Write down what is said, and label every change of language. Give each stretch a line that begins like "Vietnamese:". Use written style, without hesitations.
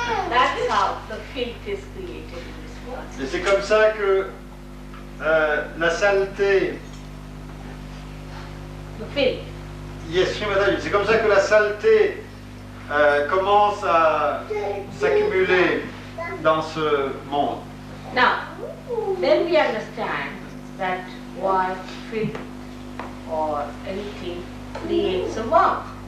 English: That's how the filth is created in this world.
French: Et c'est comme ça que la saleté,
English: The filth.
French: yes, Shri Mataji, c'est comme ça que la saleté commence à s'accumuler dans ce monde.
English: Now, then we understand that why filth or anything creates a worm.